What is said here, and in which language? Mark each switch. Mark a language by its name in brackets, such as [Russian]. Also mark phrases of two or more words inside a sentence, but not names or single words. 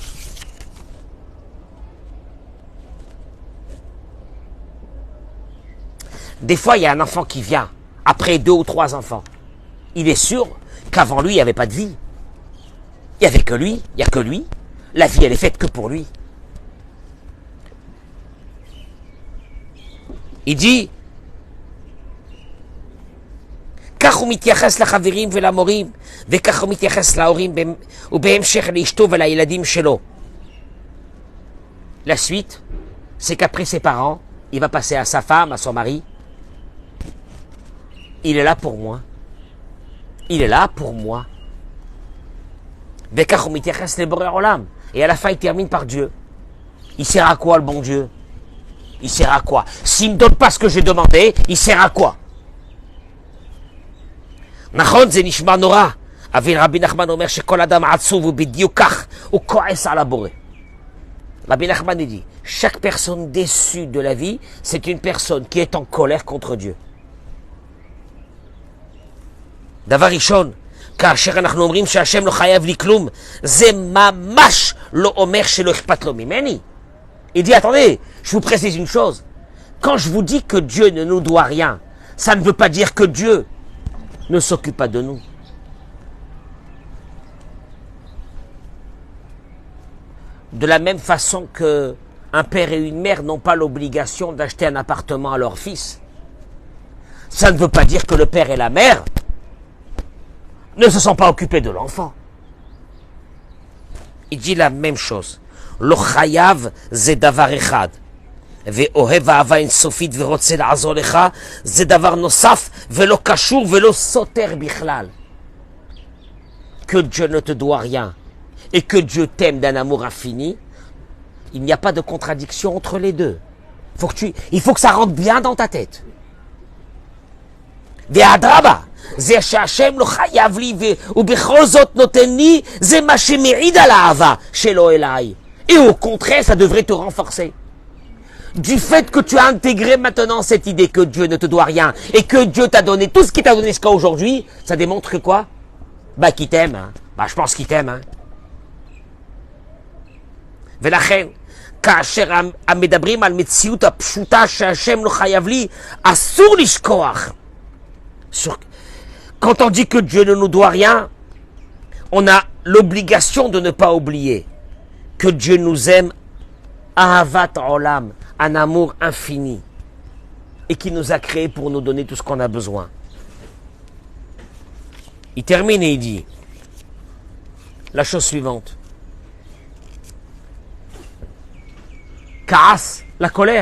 [French] Des fois, il y a un enfant qui vient, après 2 ou 3 enfants. Il est sûr qu'avant lui, il n'y avait pas de vie. Il n'y avait que lui, il n'y a que lui. La vie, elle est faite que pour lui. Il dit, [Hebrew] כך הוא מתייחס לחברים ולמורים, וכך הוא מתייחס להורים, ובהמשך לאשתו ולילדים שלו. [French] La suite, c'est qu'après ses parents, il va passer à sa femme, à son mari. Il est là pour moi. Il est là pour moi. [Hebrew] וכך הוא מתייחס לבורא עולם. [French] Et à la fin, il termine par Dieu. Il sert à quoi, le bon Dieu? Il sert à quoi? S'il ne me donne pas ce que j'ai demandé, il sert à quoi? [Hebrew] נכון, זה נשמע נורא, אבל רבי נחמן אומר שכל אדם עצוב הוא בדיוק כך, הוא כועס על הבורא. [French] Rabbi Nachman dit, chaque personne déçue de la vie, c'est une personne qui est en colère contre Dieu. [Hebrew] דבר ראשון, כאשר אנחנו אומרים שהשם לא חייב לי כלום, זה ממש לא אומר שלא אכפת לו ממני. [French] Il dit, attendez, je vous précise une chose. Quand je vous dis que Dieu ne nous doit rien, ça ne veut pas dire que Dieu ne s'occupe pas de nous. De la même façon que un père et une mère n'ont pas l'obligation d'acheter un appartement à leur fils, ça ne veut pas dire que le père et la mère ne se sont pas occupés de l'enfant. Il dit la même chose. [Hebrew] לא חייב זה דבר אחד, ואוהב אהבה אינסופית ורוצה לעזור לך, זה דבר נוסף ולא קשור ולא סותר בכלל. [French] Que Dieu ne te doit rien et que Dieu t'aime d'un amour infini, il n'y a pas de contradiction entre les deux. Il faut que ça rentre bien dans ta tête. [Hebrew] ואדרבה, זה שהשם לא חייב לי ובכל זאת נותן לי, זה מה שמעיד על האהבה שלו אליי. [French] Et au contraire, ça devrait te renforcer. Du fait que tu as intégré maintenant cette idée que Dieu ne te doit rien et que Dieu t'a donné tout ce qu'il t'a donné jusqu'à aujourd'hui, ça démontre que quoi? Bah qu'il t'aime. Hein. Bah je pense qu'il t'aime. Hein. [Hebrew] ולכן, כאשר המדברים על מציאות הפשוטה שהשם לא חייב לי, אסור לשכוח. [French] Quand on dit que Dieu ne nous doit rien, on a l'obligation de ne pas oublier que Dieu nous aime, [Hebrew] אהבת עולם, [French] un amour infini, et qui nous a créés pour nous donner tout ce qu'on a besoin. Il termine et il dit la chose suivante. Kaas, la colère.